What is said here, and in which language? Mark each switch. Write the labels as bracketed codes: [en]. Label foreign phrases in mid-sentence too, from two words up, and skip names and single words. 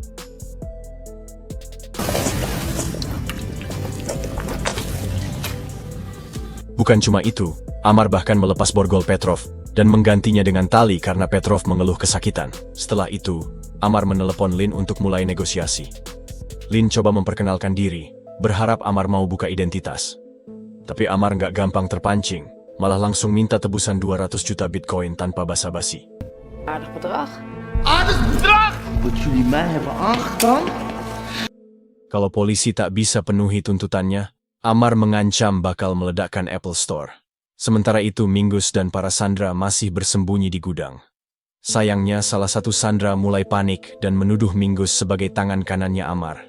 [id] Bukan cuma itu, Amar bahkan melepas borgol Petrov dan menggantinya dengan tali karena Petrov mengeluh kesakitan. Setelah itu, Amar menelepon Lin untuk mulai negosiasi. Lin coba memperkenalkan diri, berharap Amar mau buka identitas. Tapi Amar nggak gampang terpancing, malah langsung minta tebusan 200 juta Bitcoin tanpa basa-basi. [nl] Aardig bedrag. Wat jullie mij hebben aangedaan? [id] Kalau polisi tak bisa penuhi tuntutannya, Amar mengancam bakal meledakkan Apple Store. Sementara itu Mingus dan para sandera masih bersembunyi di gudang. Sayangnya salah satu sandera mulai panik dan menuduh Mingus sebagai tangan kanannya Amar.